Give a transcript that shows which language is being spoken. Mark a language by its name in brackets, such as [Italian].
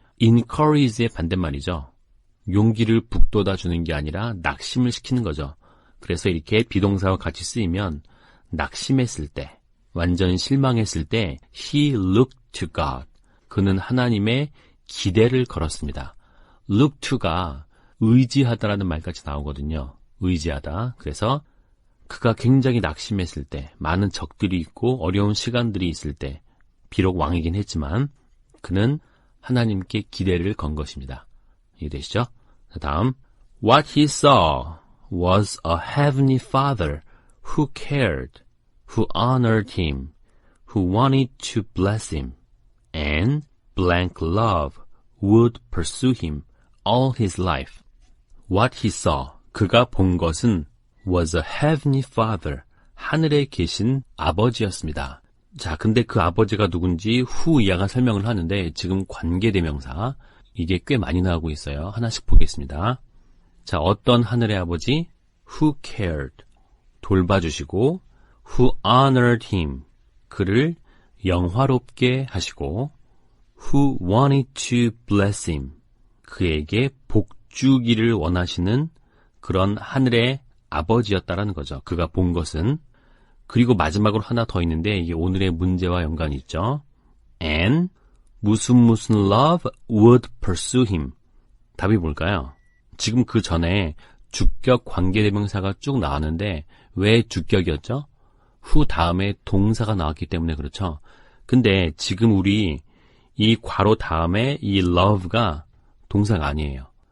[Korean] encourage의 반대말이죠. 용기를 북돋아 주는 게 아니라 낙심을 시키는 거죠. 그래서 이렇게 비동사와 같이 쓰이면 낙심했을 때, 완전 실망했을 때 [English] he looked to God. [Korean] 그는 하나님의 기대를 걸었습니다. look to가 의지하다라는 말까지 나오거든요. 의지하다. 그래서 그가 굉장히 낙심했을 때, 많은 적들이 있고 어려운 시간들이 있을 때, 비록 왕이긴 했지만 그는 하나님께 기대를 건 것입니다. 이해되시죠? [English] 다음, What he saw was a heavenly father who cared, who honored him, who wanted to bless him, and blank love would pursue him all his life. What he saw, [Korean] 그가 본 것은 [English] was a heavenly father, [Korean] 하늘에 계신 아버지였습니다. 자, 근데 그 아버지가 누군지 후 이하가 설명을 하는데 지금 관계대명사, 이게 꽤 많이 나오고 있어요. 하나씩 보겠습니다. 자, 어떤 하늘의 아버지? [English] Who cared, [Korean] 돌봐주시고, [English] who honored him, [Korean] 그를 영화롭게 하시고, [English] who wanted to bless him, [Korean] 그에게 복 주기를 원하시는 그런 하늘의 아버지였다라는 거죠. 그가 본 것은. 그리고 마지막으로 하나 더 있는데 이게 오늘의 문제와 연관이 있죠. [English] And [Korean] 무슨 [English] love would pursue him. [Korean] 답이 뭘까요? 지금 그 전에 주격 관계대명사가 쭉 나왔는데 왜 주격이었죠? 후 다음에 동사가 나왔기 때문에 그렇죠. 근데 지금 우리 이 괄호 다음에 이 love가 동사가 아니에요.